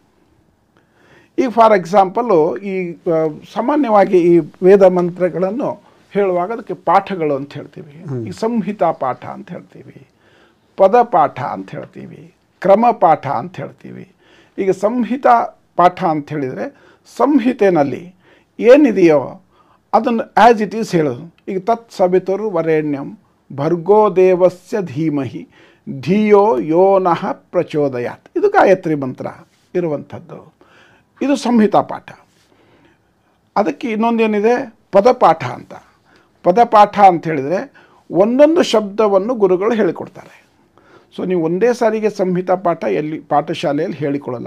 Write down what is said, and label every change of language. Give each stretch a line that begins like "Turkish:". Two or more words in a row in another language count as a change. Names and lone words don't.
Kannada: ಈಗ
English: for example
Kannada: ಈ ಸಾಮಾನ್ಯವಾಗಿ ಈ ವೇದ ಮಂತ್ರಗಳನ್ನು ಹೇಳುವಾಗ ಅದಕ್ಕೆ ಪಾಠಗಳು ಅಂತ ಹೇಳ್ತೀವಿ. ಈ ಸಂಹಿತಾ ಪಾಠ ಅಂತ ಹೇಳ್ತೀವಿ, ಪದಪಾಠ ಅಂತ ಹೇಳ್ತೀವಿ, ಕ್ರಮಪಾಠ ಅಂತ ಹೇಳ್ತೀವಿ. ಈಗ ಸಂಹಿತಾ ಪಾಠ ಅಂತ ಹೇಳಿದರೆ ಸಂಹಿತೆಯಲ್ಲಿ ಏನಿದೆಯೋ ಅದನ್ನು
English: as it is
Kannada: ಹೇಳೋದು.
Sanskrit: ಈಗ ತತ್ ಸವಿತುರ್ ವರೇಣ್ಯಂ ಭರ್ಗೋ ದೇವಸ್ಯ ಧೀಮಹಿ ಧಿಯೋ ಯೋ ನಃ ಪ್ರಚೋದಯಾತ್,
Kannada: ಇದು ಗಾಯತ್ರಿ ಮಂತ್ರ ಇರುವಂಥದ್ದು. ಇದು ಸಂಹಿತಾ ಪಾಠ. ಅದಕ್ಕೆ ಇನ್ನೊಂದೇನಿದೆ, ಪದಪಾಠ ಅಂತ. ಪದಪಾಠ ಅಂತ ಹೇಳಿದರೆ ಒಂದೊಂದು ಶಬ್ದವನ್ನು ಗುರುಗಳು ಹೇಳಿಕೊಡ್ತಾರೆ. ಸೊ ನೀವು ಒಂದೇ ಸಾರಿಗೆ ಸಂಹಿತಾ ಪಾಠ ಎಲ್ಲಿ ಪಾಠಶಾಲೆಯಲ್ಲಿ ಹೇಳಿಕೊಳ್ಳಲ್ಲ.